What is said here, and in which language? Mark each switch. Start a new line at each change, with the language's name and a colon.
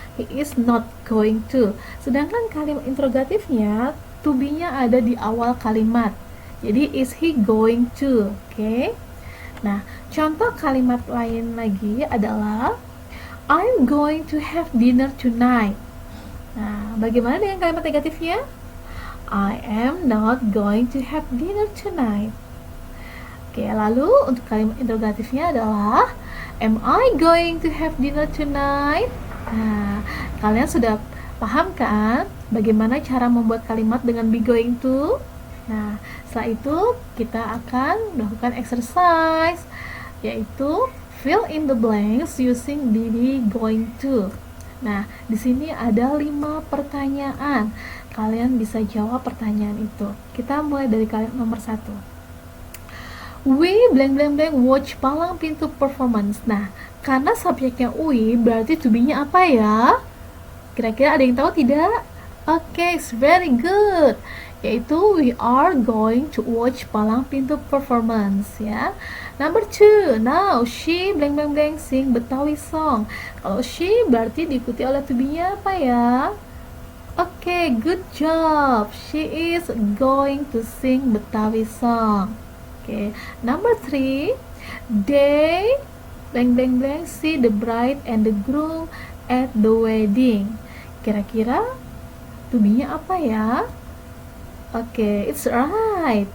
English: He is not going to.
Indonesian: Sedangkan kalimat interrogatifnya to be-nya ada di awal kalimat. Jadi
English: is he going to?
Indonesian: Oke. Nah, contoh kalimat lain lagi adalah
English: I'm going to have dinner tonight.
Indonesian: Nah, bagaimana dengan kalimat negatifnya?
English: I am not going to have dinner tonight. Oke, lalu untuk kalimat interrogatifnya adalah am I going to have dinner tonight?
Indonesian: Nah, kalian sudah paham kan bagaimana cara membuat kalimat dengan be going to? Nah, setelah itu kita akan melakukan exercise, yaitu
English: fill in the blanks using be going to.
Indonesian: Nah, di sini ada 5 pertanyaan. Kalian bisa jawab pertanyaan itu. Kita mulai dari kalimat nomor 1.
English: We blank blank blank watch palang pintu performance.
Indonesian: Nah, karena subjeknya we, berarti to be-nya apa ya? Kira-kira ada yang tahu tidak?
English: Okay, it's very good. Yaitu we are going to watch palang pintu performance, ya. Number 2, now she blank blank blank sing Betawi song.
Indonesian: Kalau she berarti diikuti oleh to be-nya apa ya?
English: Okay, good job. She is going to sing Betawi song. Okay, number 3, they blank blank blank see the bride and the groom at the wedding.
Indonesian: Kira-kira to be-nya apa ya?
English: Okay, it's right.